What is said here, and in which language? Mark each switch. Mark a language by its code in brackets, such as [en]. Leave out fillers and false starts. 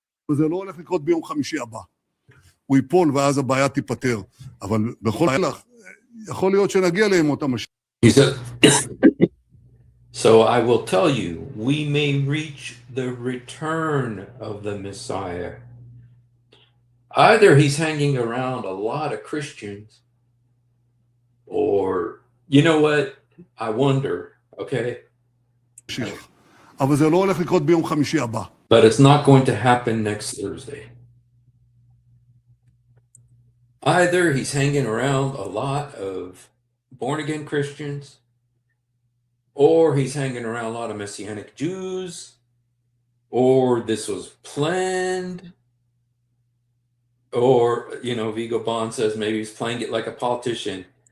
[he] וזה לא הולך לקרות ביום חמישי הבא. הוא ייפול ואז הבעיה תיפטר. אבל בכל הלך, יכול להיות שנגיע לימות המשיח. [en] He said, so I will tell you, we may reach the return of the Messiah. Either he's hanging around a lot of Christians, or, you know what? I wonder, okay? [he] אבל זה לא הולך לקרות ביום חמישי הבא. [en] But it's not going to happen next Thursday. Either he's hanging around a lot of born-again Christians, or he's hanging around a lot of Messianic Jews, or this was planned, or, Vigo Bond says maybe he's playing it like a politician.